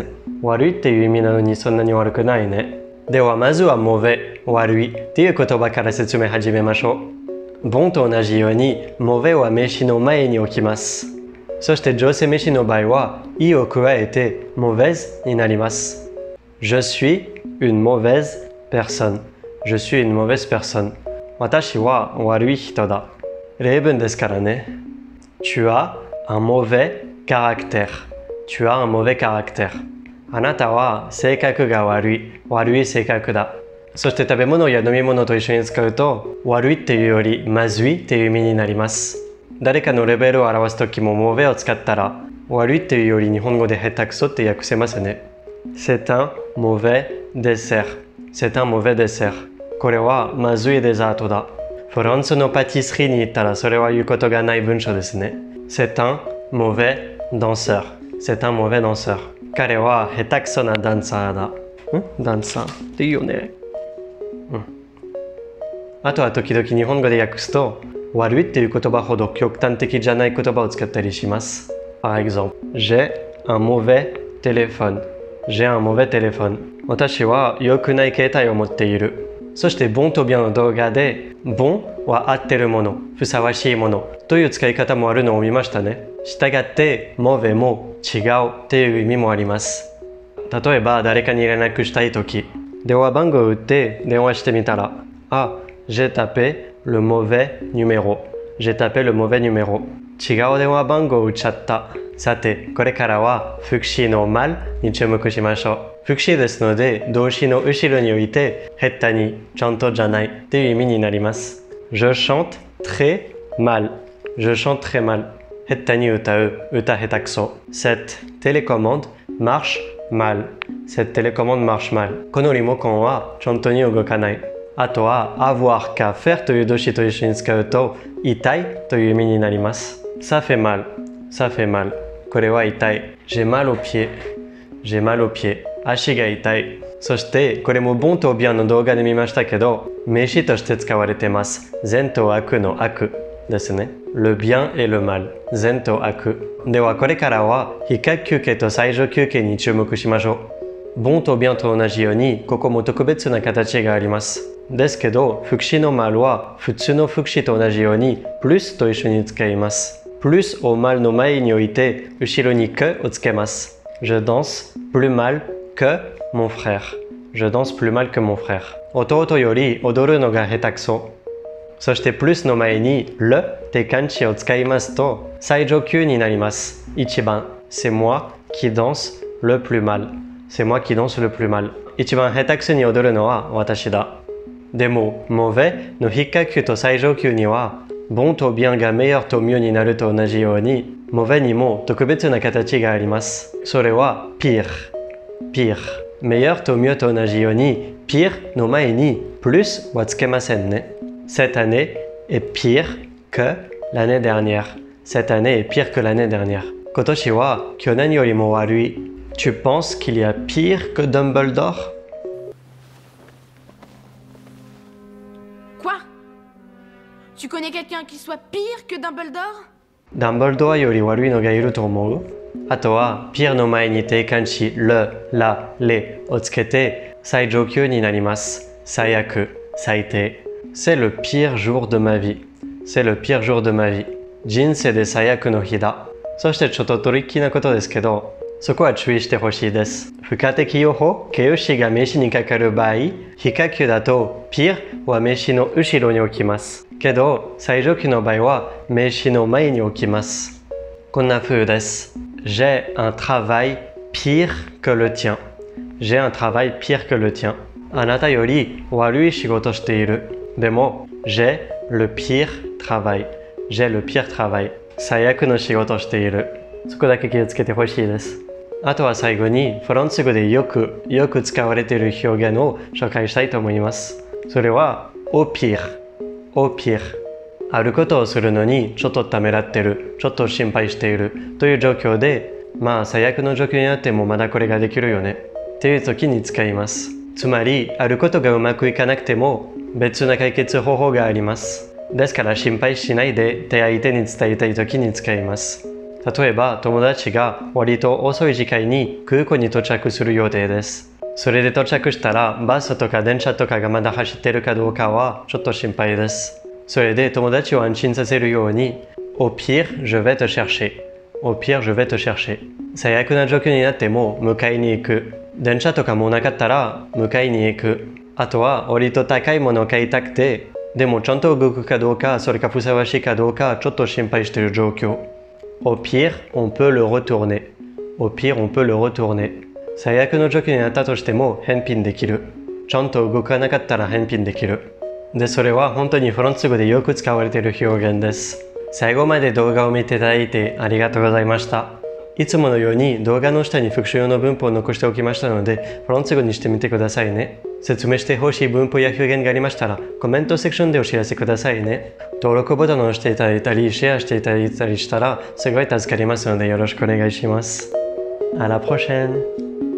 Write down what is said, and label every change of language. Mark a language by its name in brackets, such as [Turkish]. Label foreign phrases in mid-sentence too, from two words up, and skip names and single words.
[Japanese] 悪いっていう意味なのにそんなに悪くないね。ではまずは mauvais 悪いっていう言葉から説明始めましょう。bon と同じように mauvais は名詞の前に置きます。そして女性名詞の場合は、いを加えて mauvaise になります。 [French] Je suis une mauvaise personne. Je suis une mauvaise personne. [Japanese] 私は悪い人だ。例文ですからね。 [French] Tu as un mauvais caractère. Tu as un mauvais caractère. [Japanese] あなたは性格が悪い性格だ。そして食べ物や飲み物と一緒に使うと、悪いっていうよりまずいっていう意味になります。誰かのレベルを表すときもmauvaisを使ったら悪いっていうより日本語で下手くそって訳せますね。 [French] C'est un mauvais dessert. C'est un mauvais dessert. [Japanese] これはまずいデザートだ。フランスのパティスリーに行ったらそれは言うことがない文章ですね。 [French] C'est un mauvais danseur. C'est un mauvais danseur. [Japanese] 彼は下手くそなダンサーだ。ダンサーって言うよね。あとは時々日本語で訳すと悪いっていう言葉ほど極端的じゃない言葉を使ったりします。 [French] Par exemple, j'ai un mauvais téléphone. J'ai un mauvais téléphone. [Japanese] 私は良くない携帯を持っている。そしてbonとbienの動画でbonは合ってるもの、ふさわしいものという使い方もあるのを見ましたね。したがってmauvaisも違うっていう意味もあります。例えば誰かに連絡したいとき、電話番号を打って電話してみたら、 [French] j'ai tapé le mauvais numéro. J'ai tapé le mauvais numéro. [Japanese] 違う電話番号を打っちゃった。さて、これからは副詞のmalに注目しましょう。副詞ですので、動詞の後ろに置いて、下手に、ちゃんとじゃないっていう意味になります。 [French] Je chante très mal. Je chante très mal. [Japanese] 下手に歌う、歌下手くそ。 [French] Cette télécommande marche mal. Cette télécommande marche mal. [Japanese] このリモコンはちゃんとに動かない。あとは [French] avoir qu'à faire [Japanese] という動詞と一緒に使うと痛いという意味になります。 [French] Ça fait mal. Ça fait mal. [Japanese] これは痛い。 [French] J'ai mal au pied. J'ai mal au pied. [Japanese] 足が痛い。そしてこれもbonとbienの動画で見ましたけど名詞として使われてます。善と悪の悪ですね。 [French] Le bien et le mal. [Japanese] 善と悪。ではこれからは比較休憩と最上休憩に注目しましょう。bonとbienと同じようにここも特別な形があります。ですけど、副詞のmalは普通の副詞と同じように plus と一緒に使います。plus をmalの前に置いて後ろにque をつけます。 [French] Je danse plus mal que mon frère. Je danse plus mal que mon frère. [Japanese] 弟より踊るのが下手くそ。そして plus の前に le って漢詞を使いますと最上級になります。 [French] 一番 C'est moi qui danse le plus mal. C'est moi qui danse le plus mal. [Japanese] 一番下手くそに踊るのは私だ。でも、mauvais の比較級と最上級には、bon と bien が meilleur と mieux になると同じように、mauvais にも特別な形があります。それは pire。pire。meilleur と mieux と同じように、pire の前に plus はつけませんね。 [French] Cette année est pire que l'année dernière. Cette année est pire que l'année dernière. [Japanese] 今年は去年よりも悪い。 [French] Tu penses qu'il y a pire que Dumbledore? Tu connais quelqu'un qui soit pire que Dumbledore? [Japanese] ダンブルドアより悪いのがいると思う？あとは、pire の前に定冠詞 [French] le, la, les [Japanese] をつけて最上級になります。最悪、最低。 [French] C'est le pire jour de ma vie. C'est le pire jour de ma vie. [Japanese] 人生で最悪の日だ。そしてちょっとトリッキーなことですけど、 そこは注意してほしいです。不可敵用法、形容詞が名詞にかかる場合、非可級だと pire は名詞の後ろに置きます。けど、最上級の場合は名詞の前に置きます。こんな風です。 [French] J'ai un travail pire que le tien. J'ai un travail pire que le tien. [Japanese] あなたより悪い仕事している。 [French] でも、j'ai le pire travail. J'ai le pire travail. [Japanese] 最悪の仕事をしている。そこだけ気をつけてほしいです。あとは最後にフランス語でよく使われている表現を紹介したいと思います。 [French] それは au pire。au pire。 [Japanese] あることをするのにちょっとためらってる、ちょっと心配しているという状況で、まあ最悪の状況になってもまだこれができるよねっていう時に使います。つまり、あることがうまくいかなくても別な解決方法があります。ですから心配しないで相手に伝えたい時に使います。例えば、友達が割と遅い時間に空港に到着する予定です。それで到着したら、バスとか電車とかがまだ走ってるかどうかはちょっと心配です。それで友達を安心させるように、 [French] au pire, je vais te chercher。au pire, je vais te chercher。 [Japanese] 最悪な状況になっても迎えに行く。電車とかもなかったら迎えに行く。あとは割と高いものを買いたくて、でもちゃんと動くかどうか、それかふさわしいかどうか、ちょっと心配している状況。 [French] Au pire, on peut le retourner. Au pire, on peut le retourner. [Japanese] 最悪の状況になったとしても返品できる。ちゃんと動かなかったら返品できる。で、それは本当にフランス語でよく使われている表現です。最後まで動画を見ていただいてありがとうございました。いつものように動画の下に復習用の文法を残しておきましたので、フランス語にしてみてくださいね。説明してほしい文法や表現がありましたら、コメントセクションでお知らせくださいね。登録ボタンを押していただいたり、シェアしていただいたりしたら、すごい助かりますのでよろしくお願いします。 [French] À la prochaine!